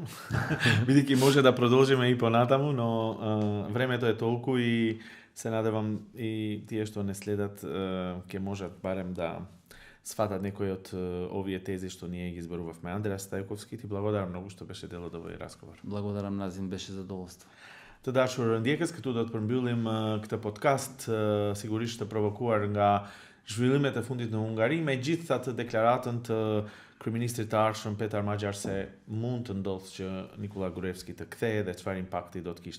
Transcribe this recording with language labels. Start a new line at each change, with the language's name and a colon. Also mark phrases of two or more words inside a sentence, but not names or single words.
Macedonian: Бидејќи може да продолжиме и понатаму, но времето е толку и се надевам и тие што не следат ќе можат барем да сфатат некои од овие тези што ние ги изборувавме. Андреа Стајковски, ти благодарам многу што беше дел од овој разговор. Благодарам, Назин, беше задоволство.
Albanian: Të dashur ndjekës, këtu do të përmbyllim këtë podcast, sigurisht të provokuar nga zhvillimet e fundit në Hungari, me gjithë atë deklaratën të kryeministrit të ardhshëm Petar Maxhar se mund të ndodhë që Nikola Gruevski të kthehej dhe çfarë impakti do të kishte.